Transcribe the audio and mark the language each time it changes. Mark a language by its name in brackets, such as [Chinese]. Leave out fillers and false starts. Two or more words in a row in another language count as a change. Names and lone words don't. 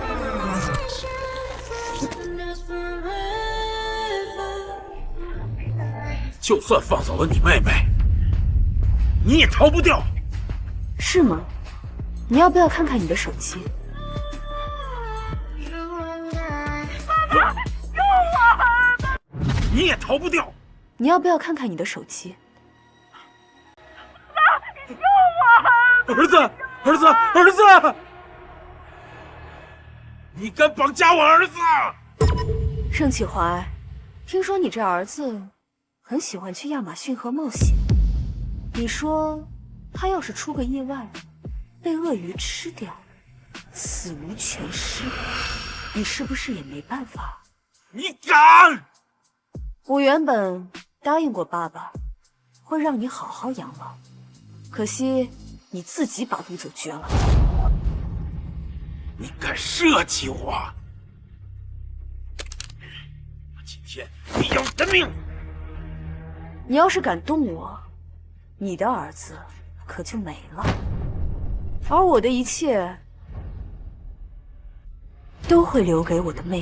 [Chinese] 就算放走了你妹妹，你也逃不掉。是嗎？你要不要看看你的手機？爸爸，救我！你也逃不掉。你要不要看看你的手機？爸，救我！兒子，兒子，兒子！你敢綁架我兒子？盛啟懷，聽說你這兒子很喜歡去亞馬遜河冒險。你說他要是出個意外，被鱷魚吃掉，死無全屍，你是不是也沒辦法？你敢！我原本答應過爸爸，會讓你好好養老，可惜你自己把路走絕了。你敢設計我？我今天必要你的命！你要是敢动我，你的儿子可就没了，而我的一切都会留给我的妹妹。